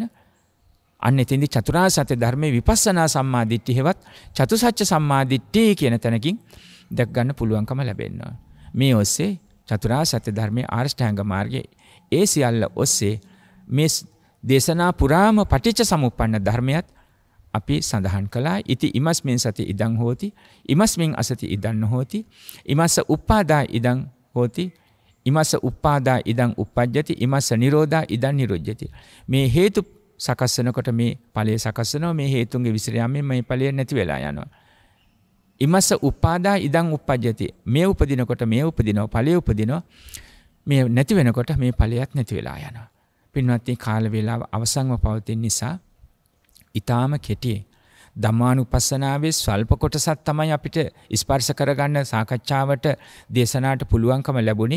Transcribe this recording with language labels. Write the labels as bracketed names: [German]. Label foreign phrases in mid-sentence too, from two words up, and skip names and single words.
[Sinhala] අන්න එතෙන්දී චතුරාර්ය සත්‍ය ධර්මයේ විපස්සනා සම්මා දිට්ඨිය හෙවත් චතුසත්‍ය සම්මා දිට්ඨිය කියන තැනකින් දැක් ගන්න පුළුවන්කම ලැබෙනවා. මේ ඔස්සේ චතුරාර්ය සත්‍ය ධර්මයේ ආර්ෂ්ඨාංග මාර්ගයේ ඒ සියල්ල ඔස්සේ මේ දේශනා පුරාම පටිච්ච සමුප්පන්න ධර්මයක් අපි සඳහන් කළා. [Pali] ඉති ඉමස්මින් සති ඉදං හෝති ඉමස්මින් අසති ඉදං නොහෝති ඉමස්ස උප්පාදා ඉදං හෝති ඉමස්ස උප්පාදා ඉදං උප්පජ්ජති ඉමස්ස නිරෝධා ඉදං නිරුද්ධති. [Sinhala] මේ හේතු සකස් වෙනකොට මේ ඵලය සකස් වෙනවා. මේ හේතුන්ගේ විසිරයමෙන් මේ ඵලය නැති වෙලා යනවා. [Pali] ඉමස්ස උප්පාදා ඉදං උප්පජ්ජති. [Sinhala] මේ උපදිනකොට මේ උපදිනවා ඵලය උපදිනවා. මේ නැති වෙනකොට මේ ඵලයක් නැති වෙලා යනවා. පින්වත්නි කාල වේලාව අවසන්ව පවතින නිසා ඊටාම කෙටි ධම්මානුපස්සනාවේ ස්වල්ප කොටසක් තමයි අපිට ස්පර්ශ කරගන්න සාකච්ඡාවට දේශනාවට පුළුවන්කම ලැබුණේ.